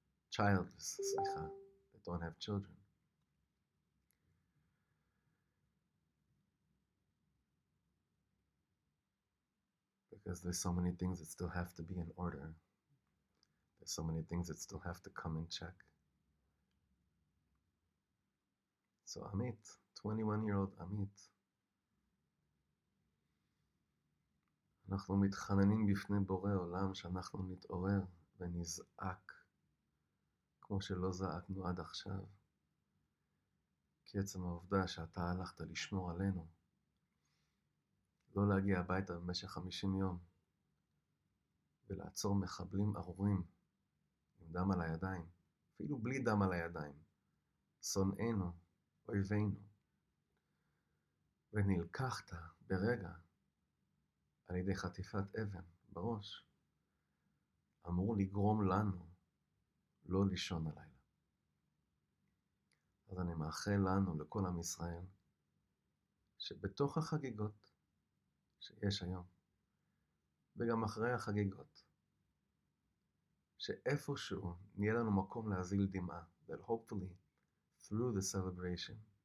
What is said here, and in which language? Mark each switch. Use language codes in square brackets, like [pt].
[en] Childless, that don't have children. Because there's so many things that still have to be in order. There's so many things that still have to come in check. So Amit, 21-year-old Amit, [he] אנחנו מתחננים בפני בורא עולם שאנחנו נתעורר ונזעק כמו שלא זעקנו עד עכשיו. כי עצם העובדה שאתה הלכת לשמור עלינו, לא להגיע הביתה במשך 50 יום, ולעצור מחבלים ארורים עם דם על הידיים, אפילו בלי דם על הידיים, שונאינו, אויבינו, ונלקחת ברגע על ידי חטיפת אבן בראש, אמור לגרום לנו לא לישון הלילה. אז אני מאחל לנו, לכל עם ישראל, שבתוך החגיגות שיש היום, וגם אחרי החגיגות, שאיפשהו נהיה לנו מקום להזיל דמעה, [en] that hopefully through the celebration,